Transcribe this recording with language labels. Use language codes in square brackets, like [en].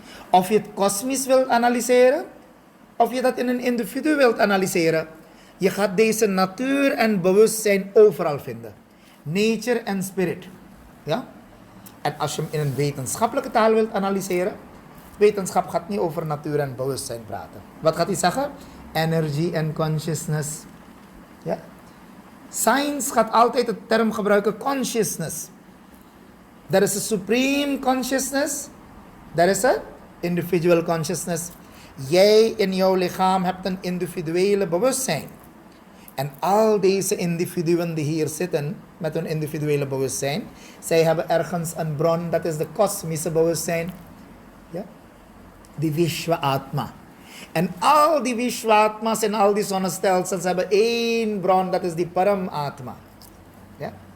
[nl] Of je het kosmisch wilt analyseren, of je dat in een individu wilt analyseren. Je gaat deze natuur en bewustzijn overal vinden. Nature en spirit. Ja? En als je hem in een wetenschappelijke taal wilt analyseren, wetenschap gaat niet over natuur en bewustzijn praten. Wat gaat hij zeggen? [en] Energy and consciousness. [nl] Ja? Science gaat altijd de term gebruiken consciousness. [en] There is a supreme consciousness. There is a individual consciousness. [nl] Jij in jouw lichaam hebt een individuele bewustzijn. En al deze individuen die hier zitten met hun individuele bewustzijn, zij hebben ergens een bron, dat is de kosmische bewustzijn. Ja? Die Vishwa Atma. En al die Vishwatma's en al die zonnestelsels hebben 1 bron, dat is die Param Atma. Ja?